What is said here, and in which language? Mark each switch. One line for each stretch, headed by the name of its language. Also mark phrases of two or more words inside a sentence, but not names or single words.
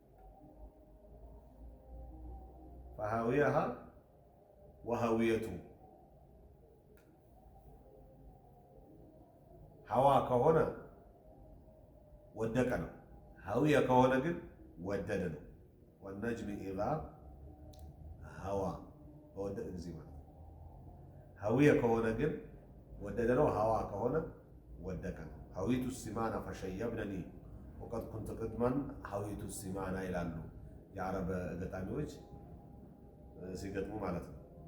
Arabic: فهويها وهويته
Amharic: ሐዋ ከሆነ ወደቀ ነው፣ ሐዊያ ከሆነ ግን ወደደ ነው።
Arabic: والنجم إذا
Amharic: ሀዋ በወደቀ ጊዜ ማለት ነው። ሀዊየ ከሆነ ግን ወደደ ነው። ሀዋ ከሆነ ወደቀ ነው።
Arabic: هويت سمانا فشيبنني وقد كنت قدما هويت سمانا
Amharic: ይላሉ የአረብ ገጣሚዎች ሲገጥሙ ማለት ነው።